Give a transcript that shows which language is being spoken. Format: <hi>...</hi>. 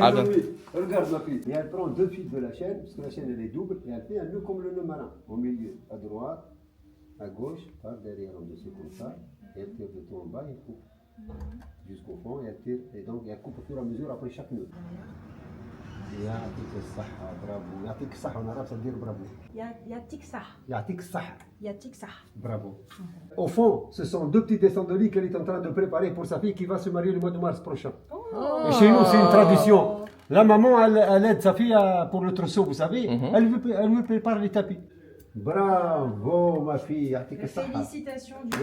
<fr>Ah ben. Regarde ma fille, et elle prend 2 fils de la chaîne, parce que la chaîne elle est double, et elle fait un nœud comme le nœud marin, au milieu, à droite, à gauche, par derrière, en dessous comme ça, et elle tire de tout en bas, et coupe jusqu'au fond, et elle tire, et donc elle coupe au fur et à mesure après chaque nœud.</fr> <ar>يعطيك الصحة برافو يعطيك الصحة وانا عارف تدير برافو يعطيك الصحة bravo.</ar> <fr>Au fond, ce sont 2 petits dessins de lit qu'elle est en train de préparer pour sa fille qui va se marier le mois de mars prochain. Et chez nous, c'est une tradition. La maman, elle aide sa fille pour le trousseau, vous savez. Elle lui prépare les tapis. Bravo, ma fille.</fr> <ar>يعطيك الصحة.</ar> <fr>Félicitations du</fr>